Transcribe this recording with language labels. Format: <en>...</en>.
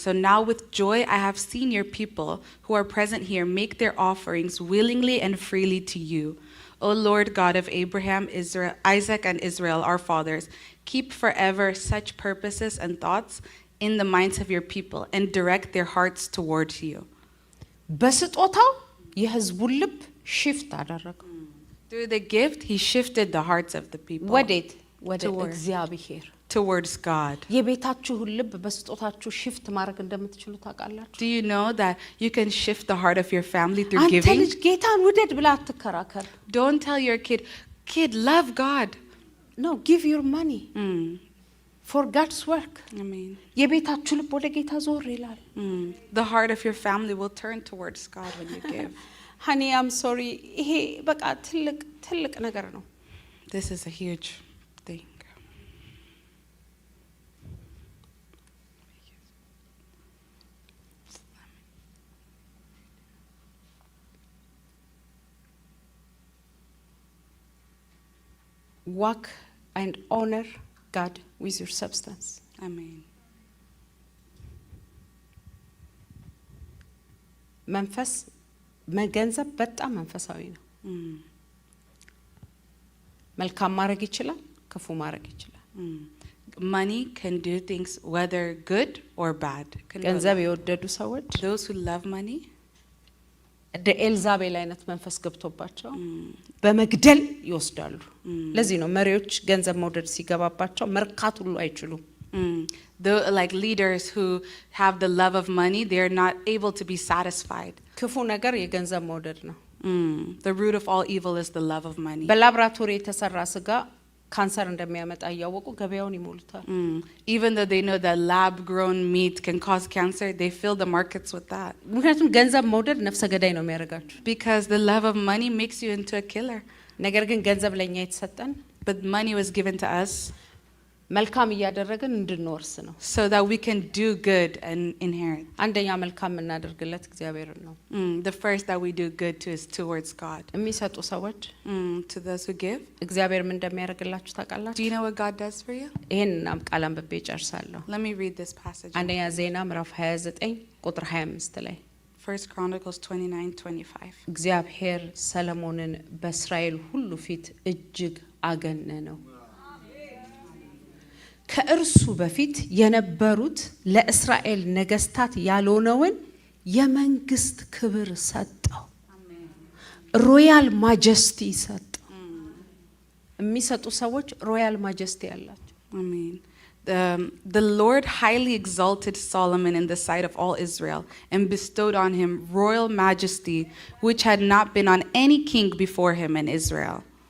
<en>So now with joy I have seen your people who are present here make their offerings willingly and freely to you. O Lord God of Abraham, Israel, Isaac, and Israel, our fathers, keep forever such purposes and thoughts in the minds of your people and direct their hearts towards you.</en> <am>በስጦታው የሕዝቡን ልብ ሽፍት አደረገው።</am> <en>Through the gift, he shifted the hearts of the people.</en> <am>ወዴት? ወደ እግዚአብሔር።</am> <en>Towards God.</en> <am>የቤታችሁን ልብ በስጦታችሁ ሽፍት ማድረግ እንደምትችሉ ታውቃላችሁ?</am> <en>Do you know that you can shift the heart of your family through</en> <am>አንተ</am> <en>giving?</en> <am>ልጅ ጌታን ውደድ ብላ አትከራከር።</am> <en>Don't tell your kid, love God. No, give your money for God's work. Amen.</en> <am>የቤታችሁ ልብ ወደ ጌታ ዞር ይላል።</am> <en>The heart of your family will turn towards God when you give. Honey, I'm sorry.</en> <am>ይሄ በቃ ትልቅ ነገር ነው።</am> <en>This is a huge thing. Walk and honor God with your substance. Amen.</en> <am>መንፈስ መገንዘብ በጣም መንፈሳዊ ነው። መልካም ማድረግ ይችላል፣ ክፉ ማድረግ ይችላል።</am> <en>Money can do things whether good or bad.</en> <am>ገንዘብ የወደዱ ሰዎች</am> <en>Those who love money,</en> <am>እንደ ኤልዛቤል አይነት መንፈስ ገብቶባቸው በመግደል ይወስዳሉ። ለዚህ ነው መሪዎች ገንዘብ መውደድ ሲገባባቸው መርካት ሁሉ አይችሉም።</am> <en>like leaders who have the love of money, they're not able to be satisfied.</en> <am>ክፉ ነገር የገንዘብ መውደድ ነው።</am> <en>The root of all evil is the love of money.</en> <am>በላብራቶሪ የተሰራ ስጋ ካንሰር እንደሚያመጣ ያወቁ ገበያውን ይሞሉታል።</am> <en>Even though they know that lab grown meat can cause cancer, they fill the markets with that.</en> <am>ምክንያቱም ገንዘብ መውደድ ነፍሰ ገዳይ ነው የሚያደርጋችሁ።</am> <en>Because the love of money makes you into a killer.</en> <am>ነገር ግን ገንዘብ ለኛ የተሰጠን</am> <en>But money was given to us</en> <am>መልካም እያደረግን እንድንወርስ ነው።</am> <en>so that we can do good and inherit.</en> <am>አንደኛ መልካም እናደርግለት እግዚአብሔርን ነው።</am> <en>The first that we do good to is towards God.</en> <am>የሚሰጡ ሰዎች</am> <en>To those who give.</en> <am>እግዚአብሔር ምን እንደሚያደርግላችሁ</am> <en>Do</en> <am>ታውቃላችሁ?</am> <en>you know what God does for you?</en> <am>ይሄንን ቃል አንብቤ ጨርሳለሁ።</am> <en>Let me read this passage.</en> <am>አንደኛ ዜና ምዕራፍ 29 ቁጥር 25 ላይ</am> <en>1 Chronicles 29:25.</en> <am>እግዚአብሔር ሰለሞንን በእስራኤል ሁሉ ፊት እጅግ አገነነው። ከእርሱ በፊት የነበሩት ለእስራኤል ነገስታት ያልሆነውን የመንግስት ክብር ሰጠው። ሮያል ማጀስቲ ሰጠው። የሚሰጡ ሰዎች ሮያል ማጀስቲ ያላቸው።</am> <en>Amen. The Lord highly exalted Solomon in the sight of all Israel and bestowed on him royal majesty, which had not been on any king before him in Israel.</en>